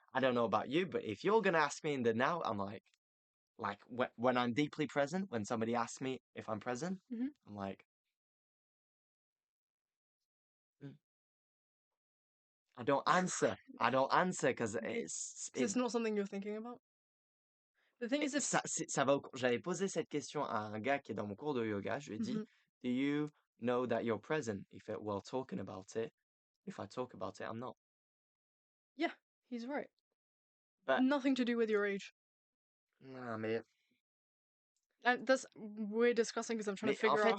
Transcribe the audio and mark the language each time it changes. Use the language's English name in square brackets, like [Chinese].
[English] I don't know about you, but if you're gonna ask me in the now, I'm like when I'm deeply present, when somebody asks me if I'm present, Hmm. I'm like, "Mm." I don't answer. I don't answer because Okay. Because it's not something you're thinking about. The thing is, if. [French] ça va. J'avais posé cette question à un gars qui est dans mon cours de yoga. Je lui ai dit, Mhm. [English] "Do you know that you're present?" He said, "Well, talking about it. If I talk about it, I'm not." Yeah, he's right. But Nothing to do with your age. [French] non, [English] And that's we're discussing because I'm trying to [French] mais en [English] figure out